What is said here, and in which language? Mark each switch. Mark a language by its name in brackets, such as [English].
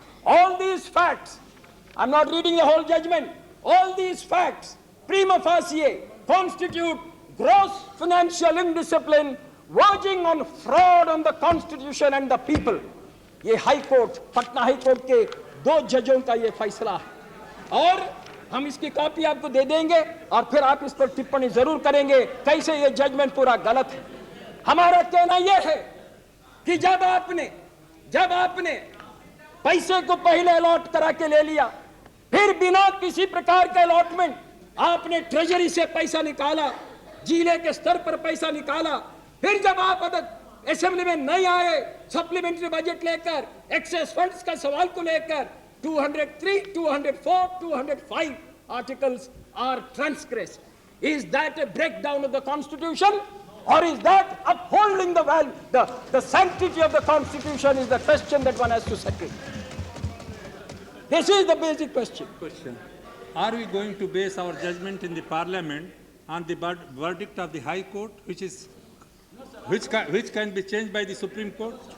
[English] All these facts, I'm not reading the whole judgment, all these facts prima facie constitute gross financial indiscipline verging on fraud on the constitution and the people. [Hindi] ये high court, Patna high court के 2 जजों का ये फैसला है और हम इसकी कॉपी आपको दे देंगे और फिर आप इस पर टिप्पणी जरूर करेंगे कैसे ये जजमेंट पूरा गलत है। हमारा कहना यह है कि जब आपने पैसे को पहले अलॉट करा के ले लिया, फिर बिना किसी प्रकार का अलॉटमेंट आपने ट्रेजरी से पैसा निकाला, जिले के स्तर पर पैसा निकाला, फिर जब आप असेंबली में नहीं आए सप्लीमेंट्री बजट लेकर, एक्सेस फंड्स का सवाल को लेकर [English] 203, 204, 205 articles are transgressed. Is that a breakdown of the Constitution, or is that upholding the sanctity of the Constitution? Is the question that one has to settle. This is the basic question. Are we going to base our judgment in the Parliament on the verdict of the High Court, which can be changed by the Supreme Court?